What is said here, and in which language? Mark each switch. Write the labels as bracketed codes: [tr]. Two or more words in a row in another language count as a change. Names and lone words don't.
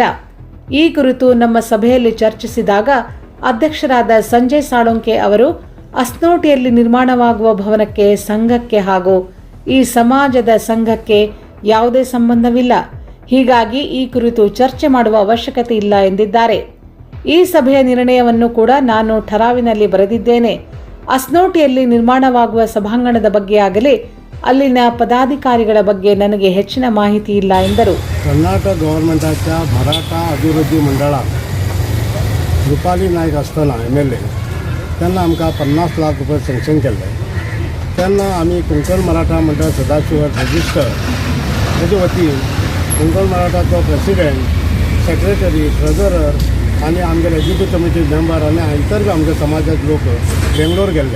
[kn] ಈ ಕುರಿತು ನಮ್ಮ ಸಭೆಯಲ್ಲಿ ಚರ್ಚಿಸಿದಾಗ ಅಧ್ಯಕ್ಷರಾದ ಸಂಜಯ್ ಸಾಳುಂಕೆ ಅವರು ಅಸ್ನೋಟಿಯಲ್ಲಿ ನಿರ್ಮಾಣವಾಗುವ ಭವನಕ್ಕೆ ಸಂಘಕ್ಕೆ ಹಾಗೂ ಈ ಸಮಾಜದ ಸಂಘಕ್ಕೆ ಯಾವುದೇ ಸಂಬಂಧವಿಲ್ಲ, ಹೀಗಾಗಿ ಈ ಕುರಿತು ಚರ್ಚೆ ಮಾಡುವ ಅವಶ್ಯಕತೆ ಇಲ್ಲ ಎಂದಿದ್ದಾರೆ. ಈ ಸಭೆಯ ನಿರ್ಣಯವನ್ನು ಕೂಡ ನಾನು ಠರಾವಿನಲ್ಲಿ ಬರೆದಿದ್ದೇನೆ. ಅಸ್ನೋಟಿಯಲ್ಲಿ ನಿರ್ಮಾಣವಾಗುವ ಸಭಾಂಗಣದ ಬಗ್ಗೆ ಆಗಲಿ ಅಲ್ಲಿನ ಪದಾಧಿಕಾರಿಗಳ ಬಗ್ಗೆ ನನಗೆ ಹೆಚ್ಚಿನ ಮಾಹಿತಿ ಇಲ್ಲ ಎಂದರು. [kok] कर्नाटक गव्हर्नमेंटाच्या मराठा अभिवृद्धी मंडळात रुपाली नायक असताना MLA त्यांना आमकां 50 लाख रुपये सँक्शन केल्ले. तेन्ना आमी कोंकण मराठा मंडळ सदाशिव रजिस्टर हेजे वतीन कोंकण मराठाचो [en] president, secretary, treasurer [kok] आनी आमगे [en] executive committee member [kok] आनी इतर बी आमगे समाजाचे लोक बेंगलोर गेल्ले.